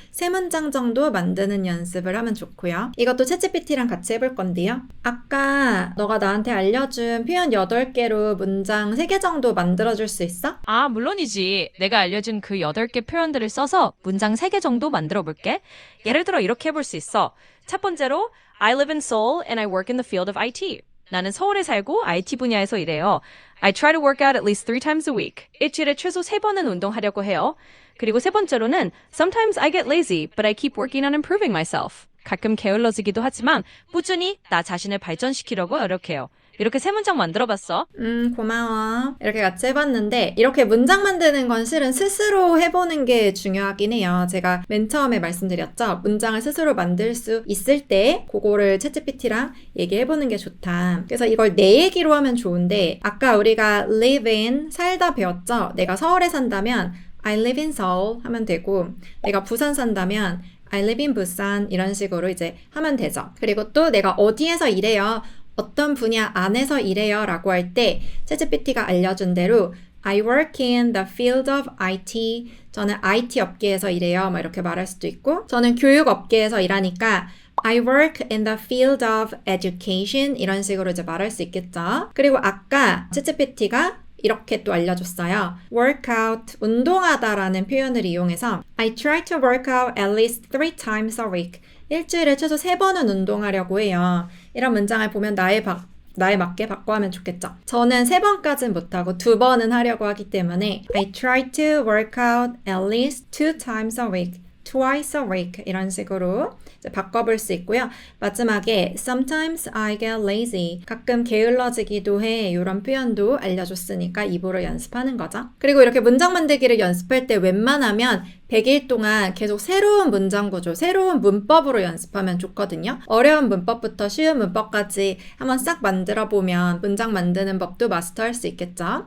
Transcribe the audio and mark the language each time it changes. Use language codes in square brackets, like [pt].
[ko] 3문장 정도 만드는 연습을 하면 좋고요. 이것도 챗GPT랑 같이 해볼 건데요. 아까 너가 나한테 알려준 표현 8개로 문장 3개 정도 만들어줄 수 있어? 아, 물론이지. 내가 알려준 그 8개 표현들을 써서 문장 3개 정도 만들어 볼게. 예를 들어 이렇게 해볼 수 있어. [en] 첫 번째로 I live in Seoul and I work in the field of IT. [ko] 나는 서울에 살고 IT 분야에서 일해요. [en] I try to work out at least 3 times a week. [ko] 일주일에 최소 3번은 운동하려고 해요. [en] 그리고 세 번째로는 Sometimes I get lazy, but I keep working on improving myself. [ko] 가끔 게을러지기도 하지만 꾸준히 나 자신을 발전시키려고 노력해요. 이렇게 3문장 만들어봤어. 고마워. 이렇게 같이 해봤는데 이렇게 문장 만드는 건 실은 스스로 해보는 게 중요하긴 해요. 제가 맨 처음에 말씀드렸죠. 문장을 스스로 만들 수 있을 때 그거를 챗GPT랑 얘기해보는 게 좋다. 그래서 이걸 내 얘기로 하면 좋은데 아까 우리가 live in, 살다 배웠죠. 내가 서울에 산다면 I live in Seoul 하면 되고 내가 부산 산다면 I live in Busan 이런 식으로 이제 하면 되죠. 그리고 또 내가 어디에서 일해요? 어떤 분야 안에서 일해요 라고 할 때 챗GPT가 알려준 대로 I work in the field of IT. 저는 IT 업계에서 일해요. 뭐 이렇게 말할 수도 있고 저는 교육 업계에서 일하니까 I work in the field of education. 이런 식으로 이제 말할 수 있겠죠. 그리고 아까 챗GPT가 이렇게 또 알려줬어요. [en] workout, 운동하다라는 표현을 이용해서 I try to work out at least 3 times a week. [ko] 일주일에 최소 3번은 운동하려고 해요. 이런 문장을 보면 나에 맞게 바꿔 하면 좋겠죠. [en] 저는 3번까지는 못하고 2번은 하려고 하기 때문에 I try to work out at least 2 times a week. [ko] twice a week 이런 식으로 이제 바꿔볼 수 있고요. [en] 마지막에 sometimes I get lazy. [ko] 가끔 게을러지기도 해. 이런 표현도 알려줬으니까 입으로 연습하는 거죠. 그리고 이렇게 문장 만들기를 연습할 때 웬만하면 100일 동안 계속 새로운 문장 구조, 새로운 문법으로 연습하면 좋거든요. 어려운 문법부터 쉬운 문법까지 한번 싹 만들어 보면 문장 만드는 법도 마스터할 수 있겠죠.